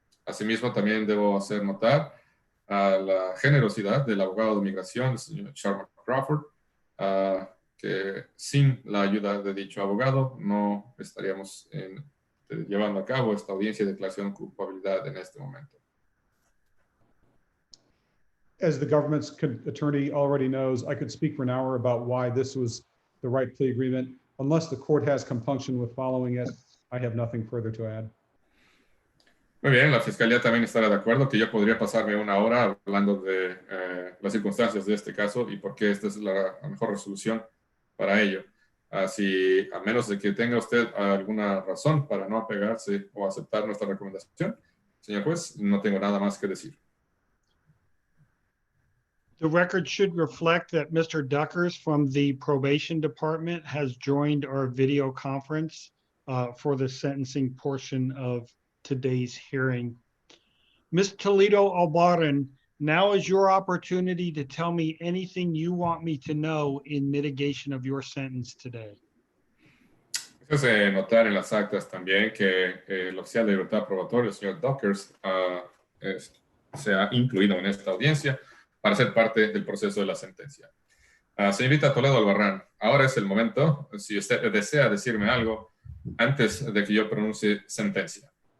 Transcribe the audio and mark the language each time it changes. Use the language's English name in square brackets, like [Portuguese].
[Spanish] Asimismo, también debo hacer notar la generosidad del abogado de migración, el señor Sharma Crawford, que sin la ayuda de dicho abogado no estaríamos llevando a cabo esta audiencia de declaración de culpabilidad en este momento. [English] As the government's attorney already knows, I could speak for an hour about why this was the right plea agreement. Unless the court has compunction with following it, I have nothing further to add. [Spanish] Muy bien, la Fiscalía también estará de acuerdo que yo podría pasarme una hora hablando de las circunstancias de este caso y por qué esta es la mejor resolución para ello. Si a menos de que tenga usted alguna razón para no apegarse o aceptar nuestra recomendación, señor juez, no tengo nada más que decir. [English] The record should reflect that Mr. Duckers from the probation department has joined our video conference for the sentencing portion of today's hearing. Ms. Toledo-Albarran, now is your opportunity to tell me anything you want me to know in mitigation of your sentence today. [Spanish] Es notar en las actas también que el oficial de libertad probatoria, el señor Duckers, se ha incluido en esta audiencia para ser parte del proceso de la sentencia. Señorita Toledo-Albarran, ahora es el momento, si usted desea decirme algo antes de que yo pronuncie sentencia.